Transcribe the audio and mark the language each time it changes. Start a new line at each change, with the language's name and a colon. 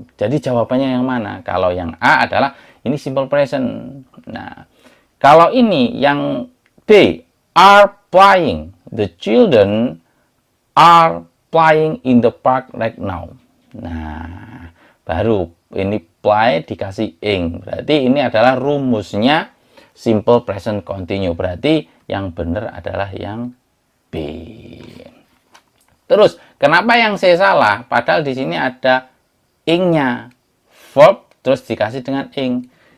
Indonesian: Jadi jawabannya yang mana? Kalau yang A adalah ini simple present. Nah, kalau ini yang B, are playing.
English: The children are playing in the park right now.
Indonesian: Nah, baru ini play dikasih ing. Berarti ini adalah rumusnya simple present continue. Berarti yang benar adalah yang B. Terus, kenapa yang C salah? Padahal di sini ada ing-nya. Verb, terus dikasih dengan ing.